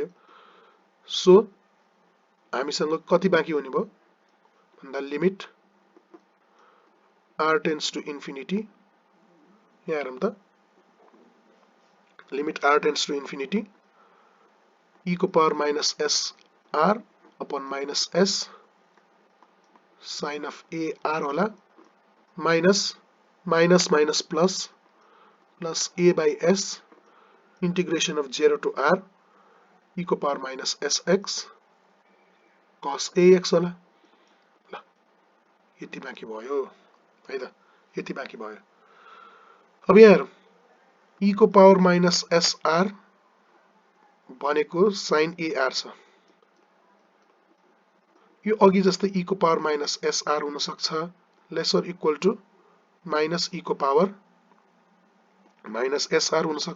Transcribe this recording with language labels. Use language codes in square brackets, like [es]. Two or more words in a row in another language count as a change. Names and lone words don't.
[ne] सो हामीसँग कति बाँकी हुने भयो भन्दा [en] limit r tends to infinity, [ne] यहाँ हेरौँ त [en] limit r tends to infinity [ne] e को [en] power minus s r upon minus s sine of a r [ne] होला, [en] minus minus minus plus plus a by s integration of 0 to r [ne] e को [en] power minus sx cos ax [ne] होला। ल यति बाँकी भयो है त, यति बाँकी भयो। अब यहाँ हेरौँ e को [en] power minus sr [ne] भनेको sin ar छ, यो अघि जस्तै e को [en] power minus sr [ne] हुन सक्छ, [en] lesser equal to minus [ne] e को [en] power minus sr [ne] हुन सक्छ।